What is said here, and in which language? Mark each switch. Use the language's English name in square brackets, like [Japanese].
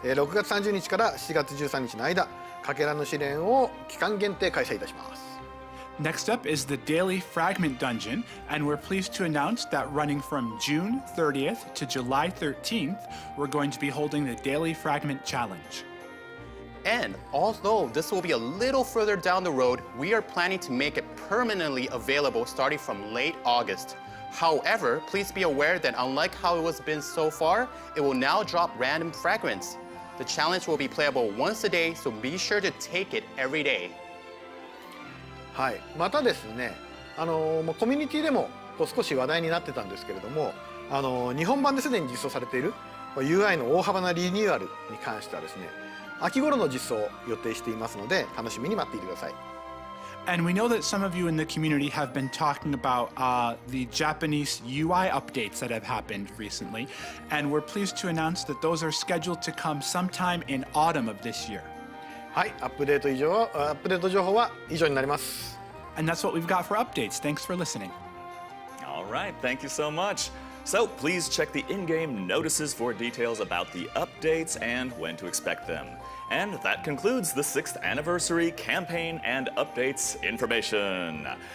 [Japanese] 6月30日から7月13日の間、かけらの試練を期間限定開催いたします。 [English] Next up is the daily Fragment dungeon, and we're pleased to announce that running from June 30th to July 13th, we're going to be holding the daily Fragment challenge. And although this will be a little further down the road, we are planning to make it permanently available starting from late August. However, please be aware that unlike how it has been so far, it will now drop random fragments. The challenge will be playable once a day, so be sure to take it every day. [Japanese] はい、またですね、コミュニティでも少し話題になってたんですけれども、日本版ですでに実装されている UI の大幅なリニューアルに関してはですね、秋頃の実装を予定していますので、楽しみに待っていてください。 [English] And we know that some of you in the community have been talking about the Japanese UI updates that have happened recently, and we're pleased to announce that those are scheduled to come sometime in autumn of this year. [Japanese] はい、アップデート情報は以上になります。 [English] And that's what we've got for updates. Thanks for listening. All right, thank you so much. So please check the in-game notices for details about the updates and when to expect them. And that concludes the 6th anniversary campaign and updates information.